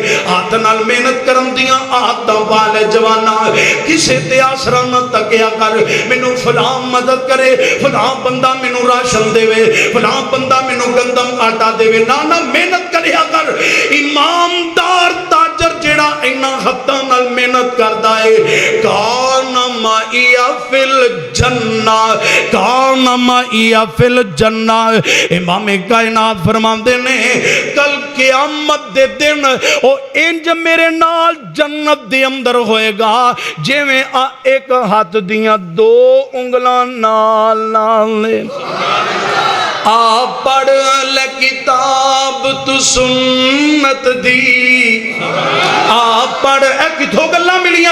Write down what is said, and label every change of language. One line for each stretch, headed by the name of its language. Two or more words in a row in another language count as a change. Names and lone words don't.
Punjabi: ہتھ نال محنت کرن دیاں عادتاں والے جواناں کسے تے آسرا نہ تکیا کر، مینوں فلاں مدد کرے، فلاں بندہ مینوں راشن دیوے، فلاں بندہ مینوں گندم آٹا دیوے، نہ نہ محنت کریا کر. ایماندار تاجر جیڑا انہاں ہتھاں نال محنت کردا ہے,
Arabic: كان معه في الجنة، كان معه في الجنة.
Punjabi: امام کائنات فرماندے نے کل قیامت دے دن او انج میرے نال جنت دے اندر ہوئے گا جویں اک ہتھ دیاں 2 انگلاں نال نال نے. آ پڑھ لے کتاب تو سنت دی، آ پڑھ کتھوں گلاں ملیاں